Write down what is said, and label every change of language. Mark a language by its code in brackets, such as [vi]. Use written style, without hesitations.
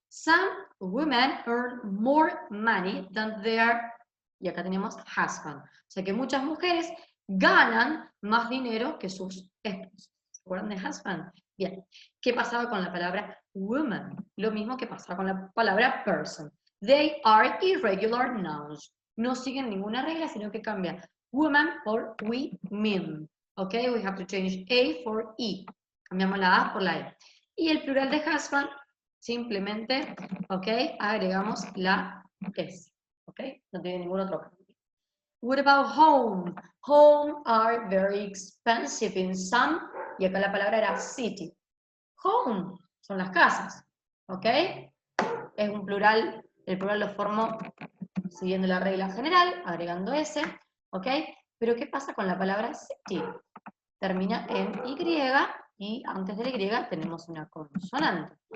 [en] Some women earn more money than their, [es] y acá tenemos husband. O sea que muchas mujeres ganan más dinero que sus esposos. ¿Se acuerdan de husband? Bien. ¿Qué pasaba con la palabra woman? Lo mismo que pasaba con la palabra person. [en] They are irregular nouns. [es] No siguen ninguna regla, sino que cambian woman por women. ¿Ok? [en] We have to change A for E. [es] Cambiamos la A por la E. Y el plural de husband, simplemente, ¿ok? Agregamos la S, ¿ok? No tiene ningún otro cambio. [en] What about home? Home are very expensive in some, [es] y acá la palabra era [en] city. [es] Home son las casas, ¿ok? Es un plural, el plural lo formo siguiendo la regla general, agregando S, ¿ok? Pero ¿qué pasa con la palabra city? Termina en Y y antes de la Y tenemos una consonante.